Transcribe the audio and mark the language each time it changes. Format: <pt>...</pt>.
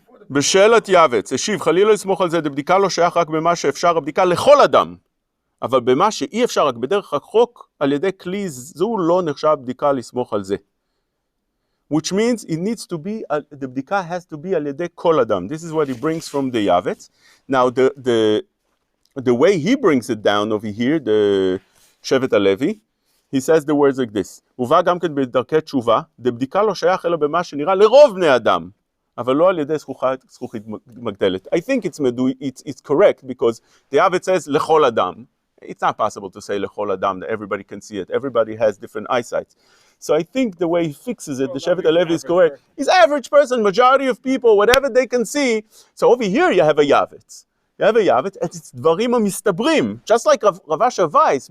<he>בשאלת יעבץ, השיב, חלילה לסמוך על זה, דבדיקה לא שייך רק במה שאפשר הבדיקה לכל אדם, אבל במה שאי אפשר רק בדרך החוק, על ידי כלי זו לא נחשב בדיקה לסמוך על זה.</he> <en>Which means it needs to be, the bdika has to be</en> <he>על ידי כל אדם.</he> <en>This is what he brings from the Yavetz. Now the way he brings it down over here, the Shevet HaLevi, he says the words like this.</en> <he>הובא גם כן בדרכי תשובה, דבדיקה לא שייך אלא במה שנראה לרוב בני אדם. אבל לא על ידי זכוכית מגדלת.</he> <en>I think it's correct because the Yavetz says לכל אדם. It's not possible to say לכל אדם that everybody can see it. Everybody has different eyesight. So I think the way he fixes it, the Shevet HaLevi is correct. He's average person, majority of people, whatever they can see. So over here you have a Yavetz. You have a Yavetz, and it's dvarim mistabrim, just like Rav Asher Weiss.</en>